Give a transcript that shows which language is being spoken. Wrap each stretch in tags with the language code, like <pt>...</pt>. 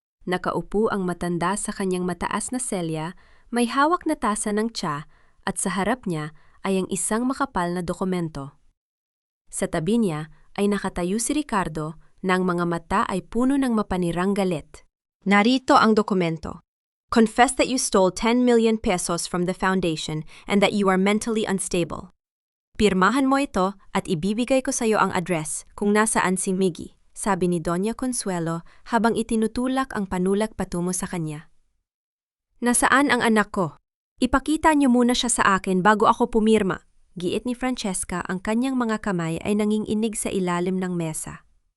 <tl>Nakaupo ang matanda sa kanyang mataas na selya, may hawak na tasa ng tsa at sa harap niya ay ang isang makapal na dokumento. Sa tabi niya ay nakatayo si Ricardo na ang mga mata ay puno ng mapanirang galit. Narito ang dokumento.</tl> <en>Confess that you stole 10 million pesos from the foundation and that you are mentally unstable.</en> <tl>Pirmahan mo ito at ibibigay ko sa iyo ang address kung nasaan si Miggy, sabi ni Doña Consuelo habang itinutulak ang panulak patungo sa kanya. Nasaan ang anak ko? Ipakita niyo muna siya sa akin bago ako pumirma. Giit ni Francesca, ang kanyang mga kamay ay nanginginig sa ilalim ng mesa.</tl>